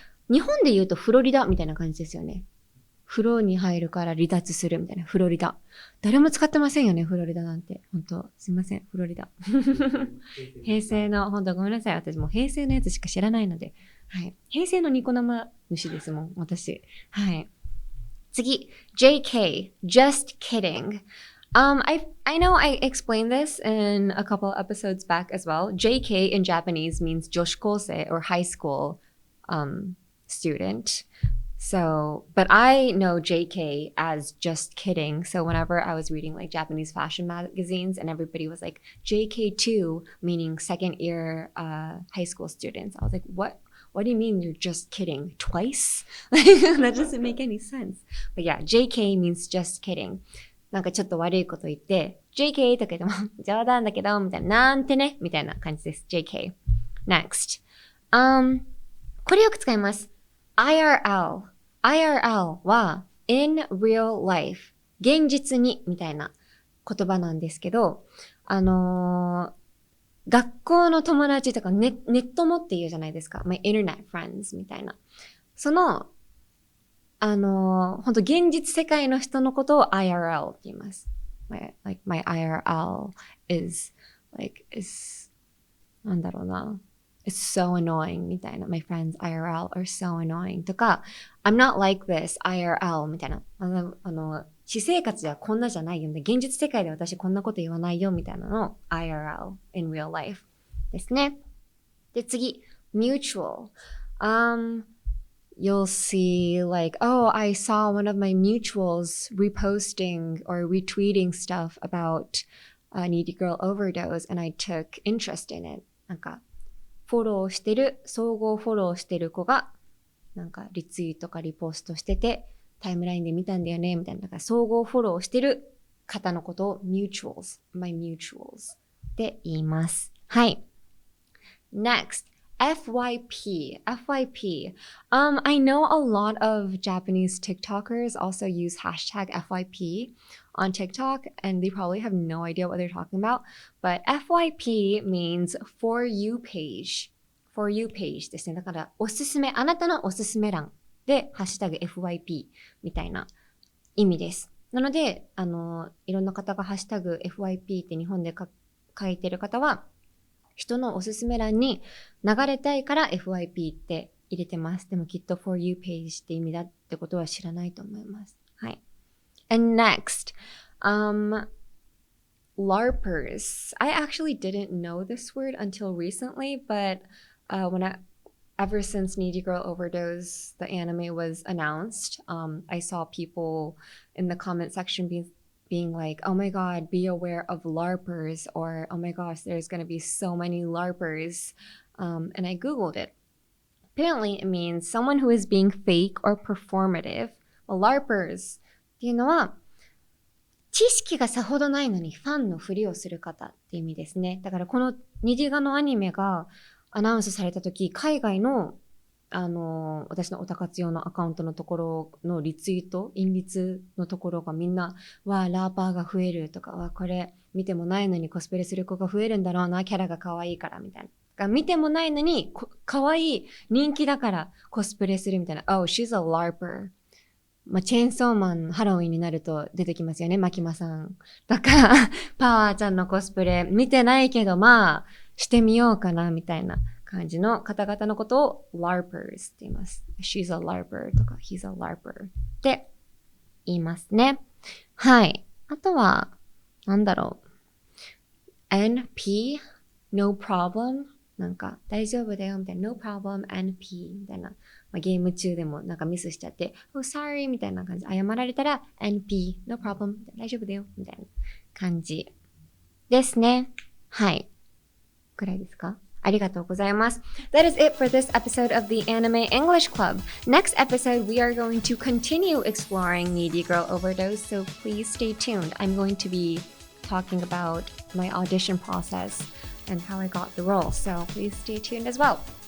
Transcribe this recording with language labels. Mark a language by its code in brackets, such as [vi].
[ja] 日本で言うとフロリダみたいな感じですよね。風呂に入るから離脱するみたいな。フロリダ。誰も使ってませんよね、フロリダなんて。本当すいません、フロリダ。平成の、本当ごめんなさい。私もう平成のやつしか知らないので。はい。平成のニコ生主ですもん、私。 [en] はい。次、JK, just kidding. I know I explained this in a couple episodes back as well. JK in Japanese means 女子高生 or high school student. So, but I know JK as just kidding. So whenever I was reading like Japanese fashion magazines and everybody was like JK2, meaning second year high school students, I was like, what do you mean you're just kidding? Twice? That doesn't make any sense. But yeah, JK means just kidding. [ja] なんかちょっと悪いこと言って、JK とか言っても冗談だけど、みたいな、なんてね、みたいな感じです。 JK. Next. これよく使います。 IRL は [en] in real life [ja] 現実にみたいな言葉なんですけど、学校の友達とかネットもって言うじゃないですか。 [en] my internet friends みたいな。 [ja] その、本当現実世界の人のことを IRL って言います。 [en] my IRL is [ja] なんだろうな。 [en] It's so annoying みたいな。 My friends IRL are so annoying とか、I'm not like this IRL みたいな。 [ja] 私生活ではこんなじゃないよ。現実世界で私こんなこと言わないよみたいなのを IRL [en] in real life [ja] ですね。で、次、mutual. [en] You'll see like, oh, I saw one of my mutuals reposting or retweeting stuff about Needy Girl Overdose and I took interest in it. [ja] なんかフォローしてる、総合フォローしてる子が、なんかリツイートかリポストしてて、タイムラインで見たんだよね、みたいな。だから総合フォローしてる方のことを [en] my mutuals [ja] って言います。 [en] はい。Next, FYP. I know a lot of Japanese TikTokers also use hashtag FYP on TikTok, and they probably have no idea what they're talking about. But FYP means for you page. For you page [ja] ですね。だから、おすすめ、あなたのおすすめ欄で、ハッシュタグ FYP みたいな意味です。なので、いろんな方がハッシュタグ FYP って日本で書いてる方は、人のおすすめ欄に流れたいから FYP って入れてます。でもきっと [en] For You page [ja] って意味だってことは知らないと思います。 [en] はい。And next, LARPers. I actually didn't know this word until recently, but ever since Needy Girl Overdose, the anime was announced, I saw people in the comment section being like, oh my god, be aware of LARPers, or oh my gosh, there's going to be so many LARPers. And I Googled it. Apparently, it means someone who is being fake or performative. [ja] LARPers っていうのは、知識がさほどないのにファンのふりをする方って意味ですね。だからこの虹画のアニメがアナウンスされたとき、海外の私のオタ活用のアカウントのところのリツイート、引率のところがみんな、ラーパーが増えるとか、これ見てもないのにコスプレする子が増えるんだろうな、キャラが可愛いからみたいな。見てもないのに可愛い人気だからコスプレするみたいな。 [en] Oh, she's a LARPer. [ja] チェーンソーマンハロウィンになると出てきますよね、マキマさん。だから、パワーちゃんのコスプレ見てないけど、してみようかな、みたいな感じの方々のことを LARPers って言います。 [en] She's a LARPer とか He's a LARPer [ja] って言いますね。 [en] はい。 [ja] あとは、 [en] NP? No problem? [ja] 大丈夫だよみたいな [en] No problem, [ja] NP みたいな。ゲーム中でもミスしちゃって [en] Oh, sorry [ja] みたいな感じ。謝られたら NP, [en] No problem [ja] 大丈夫だよみたいな感じですね。はい。くらいですか？ありがとうございます。 [en] That is it for this episode of the Anime English Club. Next episode, we are going to continue exploring Needy Girl Overdose, so please stay tuned. I'm going to be talking about my audition process and how I got the role, so please stay tuned as well.